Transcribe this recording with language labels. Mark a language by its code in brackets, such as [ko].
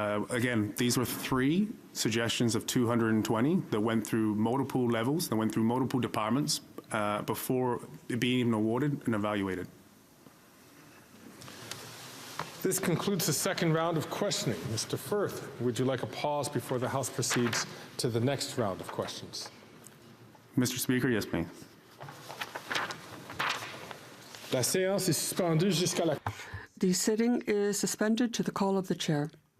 [en] Again, these were 3 suggestions of 220 that went through multiple levels, that went through multiple departments before it being even awarded and evaluated. This concludes the second round of questioning. Mr. Firth, would you like a pause before the House proceeds to the next round of questions? Mr. Speaker, yes, please. [fr] La séance est suspendue jusqu'à la... [en] The sitting is suspended to the call of the chair.